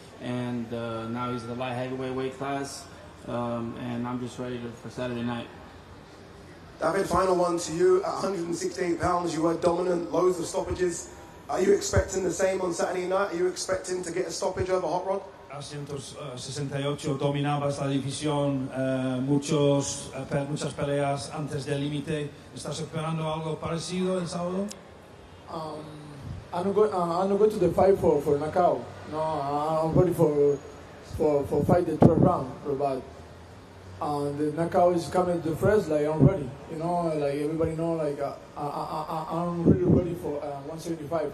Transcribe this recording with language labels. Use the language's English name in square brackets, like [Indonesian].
[English] And now he's in the light heavyweight weight class. And I'm just ready for Saturday night. David, final one to you. At 168 pounds, you were dominant, loads of stoppages. Are you expecting the same on Saturday night? Are you expecting to get a stoppage over Hot Rod? [Spanish] A 168 dominabas la división, muchas peleas antes del límite. ¿Estás esperando algo parecido el sábado? [English] I'm not going to the fight for knockout. No, I'm ready for fight the 12th round, but the knockout is coming to first. Like I'm ready, you know. Like everybody know, like I'm really ready for 175.